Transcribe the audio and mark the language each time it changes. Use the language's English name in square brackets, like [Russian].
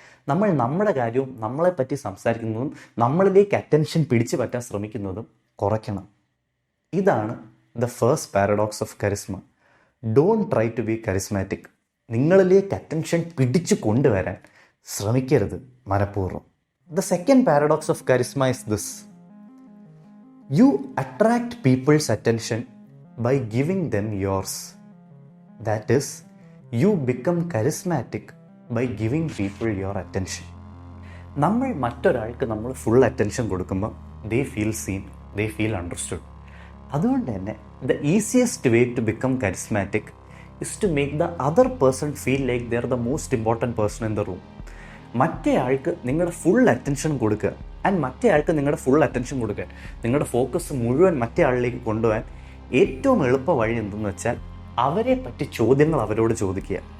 [Malayalam] നമ്മൾ നമ്മുടെ കാര്യവും നമ്മളെപ്പറ്റി സംസാരിക്കുന്നതും നമ്മളിലേക്ക് അറ്റൻഷൻ പിടിച്ചു പറ്റാൻ ശ്രമിക്കുന്നതും കുറയ്ക്കണം. ഇതാണ് [English] The first paradox of charisma. Don't try to be charismatic. [Malayalam] നിങ്ങളിലേക്ക് അറ്റൻഷൻ പിടിച്ചു കൊണ്ടുവരാൻ ശ്രമിക്കരുത് മനഃപൂർവ്വം. [English] The second paradox of charisma is this: you attract people's attention by giving them yours. That is, you become charismatic by giving people your attention. [Malayalam] നമ്മൾ മറ്റൊരാൾക്ക് full attention കൊടുക്കുമ്പോൾ [English] They feel seen, they feel understood. [Malayalam] അതുകൊണ്ട് തന്നെ [English] The easiest way to become charismatic is to make the other person feel like they are the most important person in the room. [Malayalam] മറ്റേ ആൾക്ക് നിങ്ങളുടെ full attention കൊടുക്കുക, and മറ്റേ ആൾക്ക് നിങ്ങളുടെ full attention കൊടുക്കാൻ, നിങ്ങളുടെ ഫോക്കസ് മുഴുവൻ മറ്റേ ആളിലേക്ക് കൊണ്ടുപോകാൻ ഏറ്റവും എളുപ്പ വഴി എന്തെന്ന് വെച്ചാൽ അവരെ പറ്റി ചോദ്യങ്ങൾ അവരോട് ചോദിക്കുക.